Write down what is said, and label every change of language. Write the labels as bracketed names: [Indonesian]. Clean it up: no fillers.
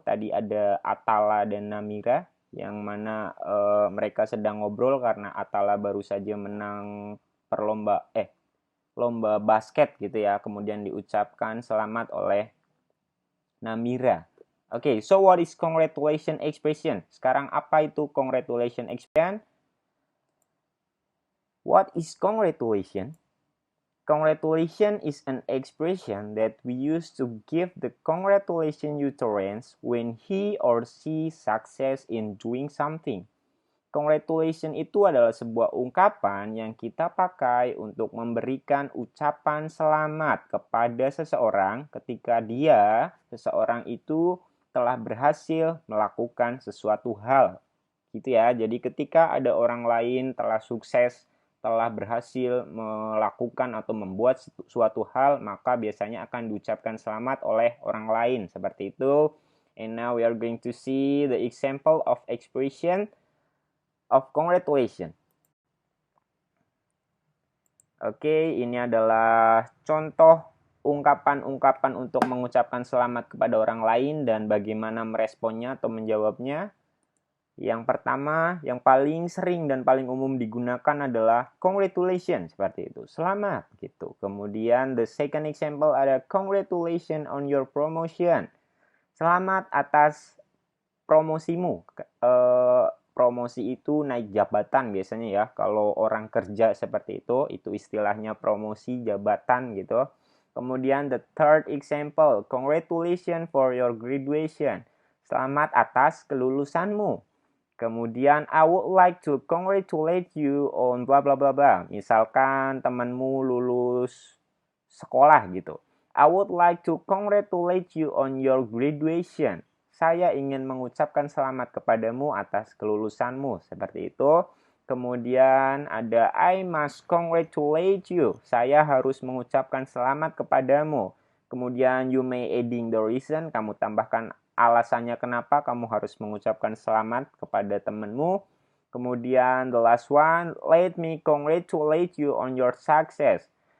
[Indonesian] Tadi ada Atala dan Namira, yang mana mereka sedang ngobrol karena Atala baru saja menang lomba basket gitu ya. Kemudian diucapkan selamat oleh Namira. [English] Oke, so what is congratulation expression? [Indonesian] Sekarang apa itu congratulation expression? [English] What is congratulation? Congratulation is an expression that we use to give the congratulation utterance when he or she success in doing something. [Indonesian] Congratulation itu adalah sebuah ungkapan yang kita pakai untuk memberikan ucapan selamat kepada seseorang ketika seseorang itu telah berhasil melakukan sesuatu hal. Gitu ya. Jadi ketika ada orang lain telah sukses, telah berhasil melakukan atau membuat suatu hal, maka biasanya akan diucapkan selamat oleh orang lain, seperti itu. [English] And now we are going to see the example of expression of congratulation. [Indonesian] Oke, ini adalah contoh ungkapan-ungkapan untuk mengucapkan selamat kepada orang lain dan bagaimana meresponnya atau menjawabnya. Yang pertama, yang paling sering dan paling umum digunakan adalah congratulations, seperti itu. Selamat, gitu. Kemudian [English] the second example ada congratulations on your promotion. [Indonesian] Selamat atas promosimu. Promosi itu naik jabatan biasanya ya. Kalau orang kerja seperti itu istilahnya promosi jabatan gitu. [English] Kemudian the third example, congratulations for your graduation. [Indonesian] Selamat atas kelulusanmu. Kemudian [English] I would like to congratulate you on bla bla bla bla. [Indonesian] Misalkan temanmu lulus sekolah gitu. [English] I would like to congratulate you on your graduation. [Indonesian] Saya ingin mengucapkan selamat kepadamu atas kelulusanmu. Seperti itu. Kemudian ada [English] I must congratulate you. [Indonesian] Saya harus mengucapkan selamat kepadamu. Kemudian [English] you may adding the reason. [Indonesian] Kamu tambahkan alasannya kenapa kamu harus mengucapkan selamat kepada temanmu. [English] Kemudian the last one, let me congratulate you on your success.